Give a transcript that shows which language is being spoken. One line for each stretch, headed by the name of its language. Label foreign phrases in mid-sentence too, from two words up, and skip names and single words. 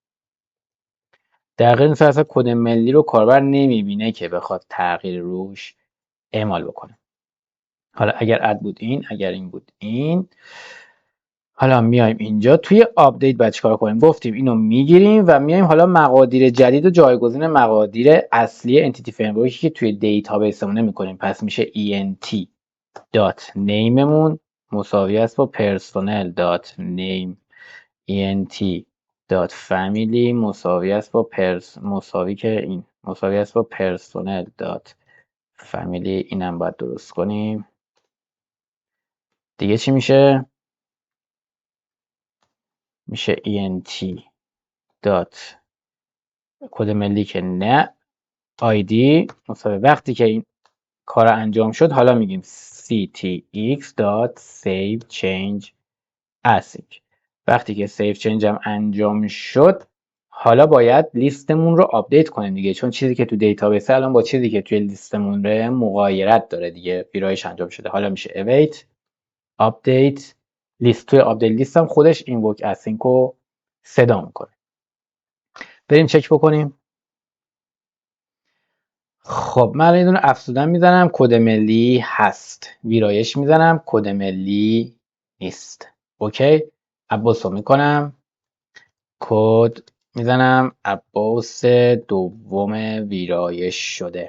Persian: در غیر این صورت اصلا کد ملی رو کاربر نمیبینه که بخواد تغییر روش اعمال بکنه. حالا اگر اد بود این، اگر این بود این. حالا میایم اینجا توی آپدیت باید چیکار کنیم؟ گفتیم اینو میگیریم و میایم حالا مقادیر جدید و جایگزین مقادیر اصلی
English: entity framework
Persian: که توی دیتابیسمون میکنیم. پس میشه
English: ent dot nameمون
Persian: مساوی است با
English: personal dot name ent dot family
Persian: مساوی است با مساوی است با
English: personal dot family.
Persian: اینم باید درست کنیم دیگه. چی میشه؟ میشه ent دات کد ملی که نه آیدی مساوی. وقتی که این کار انجام شد حالا میگیم ctx.savechangeAsync. وقتی که
English: save change
Persian: هم انجام شد حالا باید لیستمون رو آپدیت کنیم دیگه، چون چیزی که تو دیتابیس الان با چیزی که توی لیستمون ره مغایرت داره دیگه، ویرایش انجام شده. حالا میشه
English: await update list.
Persian: توی آپدیت لیست هم خودش
English: invoke async
Persian: رو صدا میکنه. بریم چک بکنیم. خب من یه دونه افزودن میزنم، کد ملی هست. ویرایش میزنم، کد ملی نیست. اوکی، عباس رو میکنم، کد میزنم عباس دوم ویرایش شده.